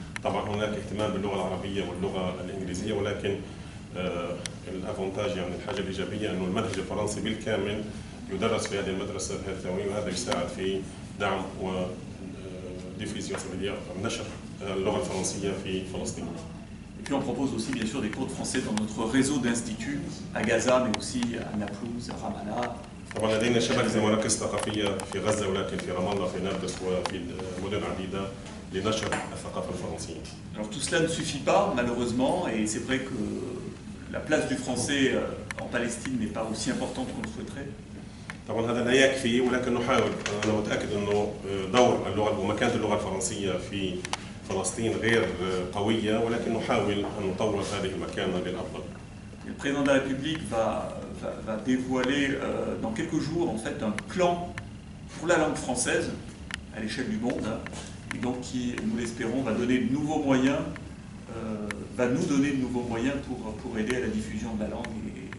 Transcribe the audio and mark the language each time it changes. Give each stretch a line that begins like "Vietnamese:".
Arabic: طبعا هناك اهتمام باللغة العربية واللغة الإنجليزية، ولكن الافونتاج يعني الحاجة الإيجابية أنه المنهج الفرنسي بالكامل يدرس في هذه المدرسة في هذه الثانوية، وهذا يساعد في دعم وديفيزيون نشر اللغة الفرنسية في فلسطين.
French: Et puis on propose aussi bien sûr des cours de français dans notre réseau d'instituts à Gaza, mais aussi à Naplouse, à Ramallah.
Arabic: طبعا لدينا شبكة مراكز ثقافية في غزة ولكن في رام الله في نابلس وفي مدن عديدة لنشر الثقافة الفرنسية.
French: Alors tout cela ne suffit pas malheureusement, et c'est vrai que la place du français en Palestine n'est pas aussi importante qu'on le souhaiterait.
Arabic: طبعا هذا لا يكفي، ولكن نحاول. أنا متأكد أنه دور اللغة ومكانة اللغة الفرنسية في فلسطين غير قوية، ولكن نحاول أن نطور هذه المكانة للأفضل.
French: Le président de la République va dévoiler dans quelques jours en fait un plan pour la langue française à l'échelle du monde, et donc qui, nous l'espérons, va donner de nouveaux moyens, va nous donner de nouveaux moyens pour aider à la diffusion de la langue.